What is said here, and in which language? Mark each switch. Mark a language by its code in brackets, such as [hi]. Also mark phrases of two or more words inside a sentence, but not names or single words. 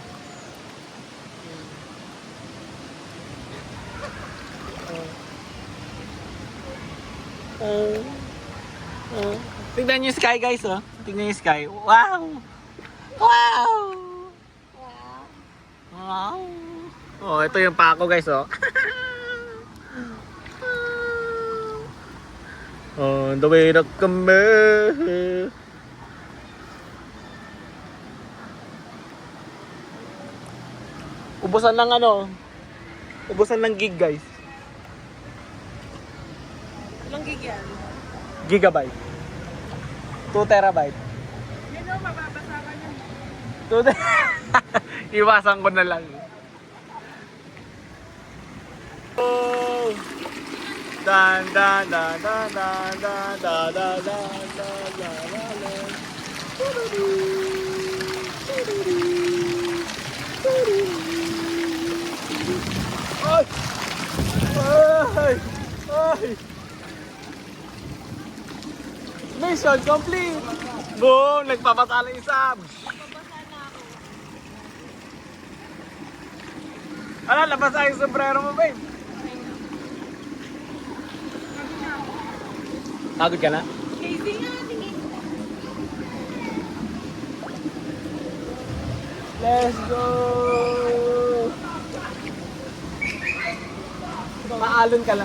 [tl] Tignan niyo yung sky, guys, oh. Tignan niyo yung sky. Wow! Wow! Wow! Oh, ito yung pako, guys, [en] oh. On the way to kami. [tl] Ubusan ng ubusan ng gig, guys. Ilang gig yan? [en] Gigabyte. 2 terabyte. [tl] Yun o, mababasa ka niyan. 2 Iwasan ko na lang. Oh. Dan dan dan dan dan dan dan dan dan dan dan. Ay! [en] Ay! Ay! Mission complete! [tl] Boom! Nagpapasala yung sab! Ala, labas ay yung sombrero mo, babe! Pagod ka na? Casey nga, tingin. [en] Let's go! [tl] Paalon ka lang.